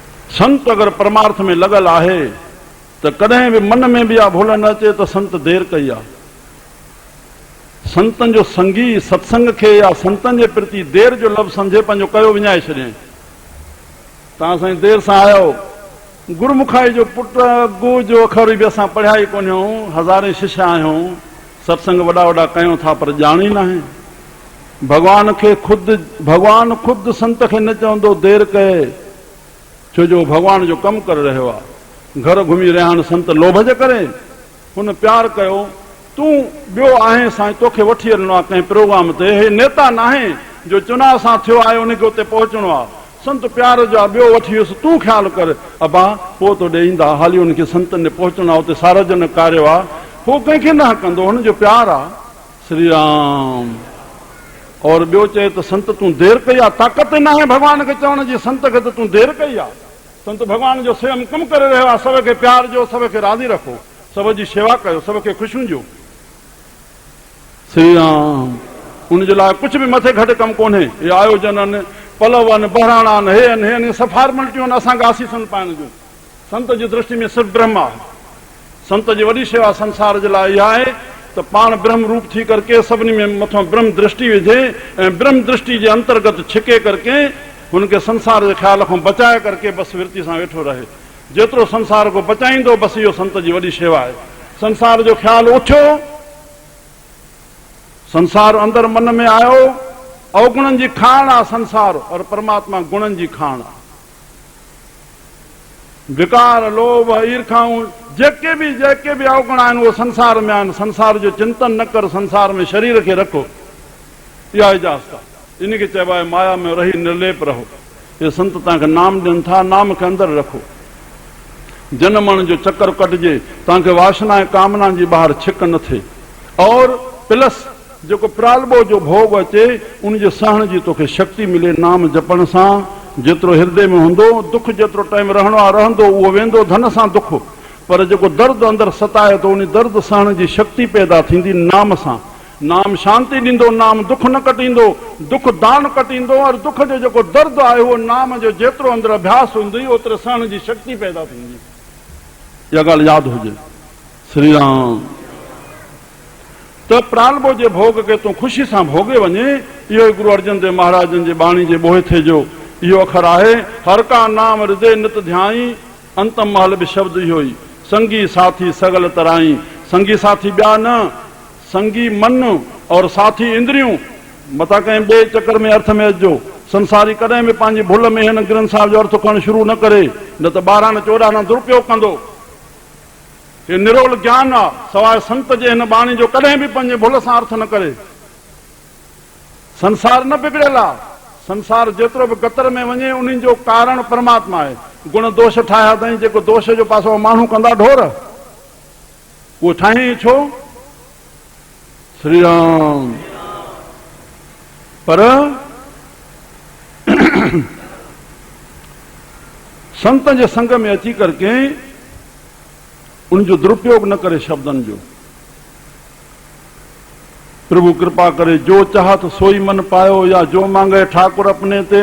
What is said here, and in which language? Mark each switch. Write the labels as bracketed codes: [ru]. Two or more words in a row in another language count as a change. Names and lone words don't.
[sd] संत अगर परमार्थ में लगल आहे तो कदें भी मन में भी आ भूल न अचे तो संत देर कई आ। संतन जो संगी सत्संग के या संतन के प्रति देर जो लफ़्ज़ समझे पंहिंजो कयो विञाए छॾियईं। तव्हां साईं देर सां आयो, गुरुमुखाई जो पुट गु जो अखर भी असां पढ़िया ई कोन आहियूं, हज़ारे शिष्य आहियूं, सत्संग वॾा वॾा कयूं था पर ॼाण ई न आहे। भगवान खुद संत के न चवंदो देर कए, छो जो भगवान जो कम कर रहियो आहे। घर घुमी रहिया आहिनि संत लोभ जे करे, हुन प्यार कयो तूं ॿियो आहे साईं तोखे वठी हलणो आहे कंहिं प्रोग्राम ते, हे नेता न आहे जो चुनाव सां थियो आहे उनखे उते पहुचणो आहे। संत प्यार जो ॿियो वठी वियुसि, तूं ख़्यालु कर अबा पोइ तो ॾे ईंदा, हाली हुनखे संतनि ॾे पहुचणो आहे, उते सार्वजनिक कार्य आहे, पोइ कंहिंखे न कंदो, हुनजो प्यार आहे। श्री राम। और ॿियो चए त संत तूं देर कई आहे, ताक़त न आहे भॻवान खे चवण जी संत खे त तूं देर कई आहे। संत भॻवान जो स्वयं कमु करे रहियो आहे, सब खे प्यार जो, सब खे राज़ी रखो, सब जी शेवा कयो, सब खे ख़ुशियूं ॾियो। श्री राम। उनजे लाइ कुझु बि मथे घटि कमु कोन्हे। हे आयोजन आहिनि, पलव आहिनि, बहिराणा आहिनि, हे आहिनि, सभु फॉर्मेलिटियूं आहिनि असांखे आसीसनि पाइण जूं। संत जी दृष्टि में सिर्फ़ु ब्रह्म आहे। संत जी वॾी शेवा संसार जे लाइ इहा आहे त पाण ब्रह्म रूप थी करके सभिनी में मथां ब्रह्म दृष्टि विझे ऐं ब्रह्म दृष्टि जे अंतर्गत छिके करके हुनखे संसार जे ख़्याल खां बचाए करके बसि विरती सां वेठो रहे। जेतिरो संसार को बचाईंदो बसि इहो संत जी वॾी शेवा आहे। संसार जो ख़्याल उथियो, संसार अंदर मन में आयो, अवगुणनि जी खाण आहे संसार, और परमात्मा गुणनि जी खाण आहे। विकार, लोभ, ईर्खाऊं जेके भी अवगुण आहिनि उहे संसार में आहिनि। संसार जो चिंतन न कर, संसार में शरीर खे रखो, इहा इजाज़त आहे। इन खे चइबो आहे माया में रही निर्लेप रहो। ये संत तव्हांखे नाम ॾियनि था, नाम खे अंदरि रखो। जनमण जो चक्कर कटिजे, तव्हांखे वासना ऐं कामना जी ॿाहिरि छिक न थिए। और प्लस जेको प्रालबो जो भोग अचे उनजे सहण जी तोखे शक्ति मिले नाम जपण सां। जेतिरो हृदय में हूंदो, दुख जेतिरो टाइम रहणो आहे रहंदो, उहो वेंदो धन सां दुख, पर जेको दर्द अंदरि सताए थो उन दर्द सहण जी शक्ति पैदा थींदी नाम सां। नाम शांति ॾींदो, नाम दुख न कटींदो, दुख दान कटींदो, और दुख जो जेको दर्द आहे उहो नाम जो जेतिरो अंदरि अभ्यास हूंदी ओतिरो सहण जी शक्ति पैदा थींदी। इहा ॻाल्हि यादि हुजे। श्री राम। त प्रालबो जे भोग के तूं ख़ुशी सां भोगे वञे, इहो ई गुरु अर्जन देव महाराजनि जे बाणी जे बोहिथे जो इहो अखर आहे। [pa] ਹਰ ਕਾ ਨਾਮ ਹਿਰਦੈ ਨਿਤ ਧਿਆਈ, [sd] अंतम महल बि शब्द इहो ई। [pa] ਸੰਗੀ ਸਾਥੀ ਸਗਲ ਤਰਾਈ। [sd] संगी साथी ॿिया न, संगी मन और साथी इंद्रियूं। मता कंहिं ॿिए चक्कर में अर्थ में अचिजो। संसारी कॾहिं बि पंहिंजी भुल में हिन ग्रंथ साहिब जो अर्थ करणु शुरू न करे, न त 12 न 14 न दुरुपयोग कंदो। ये निरोल ज्ञान आहे, सवाइ संत जे हिन बाणी जो कॾहिं बि पंहिंजे भुल सां अर्थ न करे। संसार न बिगड़ियल आहे, संसार जेतिरो बि गतर में वञे उन्हनि जो कारण परमात्मा आहे। गुण दोष ठाहिया अथई, जेको दोष जो पासो माण्हू कंदा ढोर, उहो ठाही छो? श्री राम। पर संत जे संग में अची करके उनजो दुरुपयोग न करे शब्दन जो। [pa] ਪ੍ਰਭੁ ਕ੍ਰਿਪਾ ਕਰੇ ਜੋ ਚਾਹਤ ਸੋਈ ਮਨ ਪਾਇਓ, ਯਾ ਜੋ ਮਾਂਗੇ ਠਾਕੁਰ ਅਪਨੇ ਤੇ।